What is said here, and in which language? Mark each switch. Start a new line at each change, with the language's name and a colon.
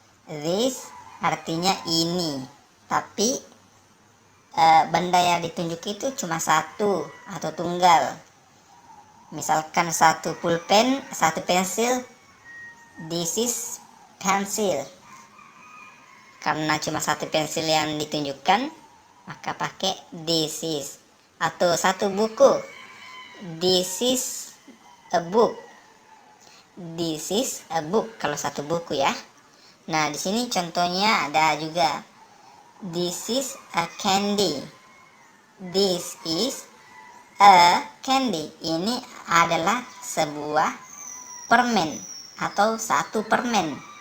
Indonesian: This artinya ini, tapi benda yang ditunjuk itu cuma satu atau tunggal. Misalkan satu pulpen, satu pensil.
English: This is pensil.
Indonesian: Karena cuma satu pensil yang ditunjukkan, maka pakai this is. Atau satu buku,
English: this is a book. This is a book
Indonesian: kalau satu buku ya. Nah, di sini contohnya ada juga.
English: This is a candy. This is a candy.
Indonesian: Ini adalah sebuah permen atau satu permen.